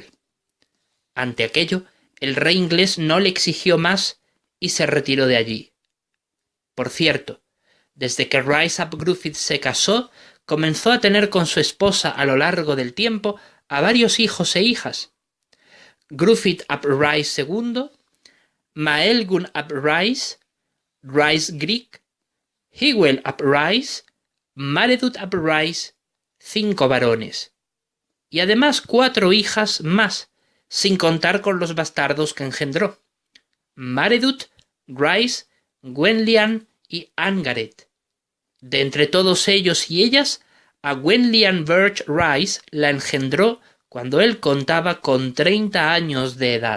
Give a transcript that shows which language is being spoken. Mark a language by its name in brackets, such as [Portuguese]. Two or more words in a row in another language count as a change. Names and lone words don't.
[Spanish] Ante aquello, el rey inglés no le exigió más y se retiró de allí. Por cierto, desde que Rhys ap Gruffydd se casó, comenzó a tener con su esposa a lo largo del tiempo a varios hijos e hijas. Gruffydd ap Rhys II, Maelgwn ap Rhys, Rhys Grieg, Hywel ap Rhys, Maredudd ap Rhys, 5 varones, y además 4 hijas más, sin contar con los bastardos que engendró: Maredudd, Rhys, Gwenllian y Angared. De entre todos ellos y ellas, a Gwenllian Birch Rhys la engendró cuando él contaba con 30 años de edad.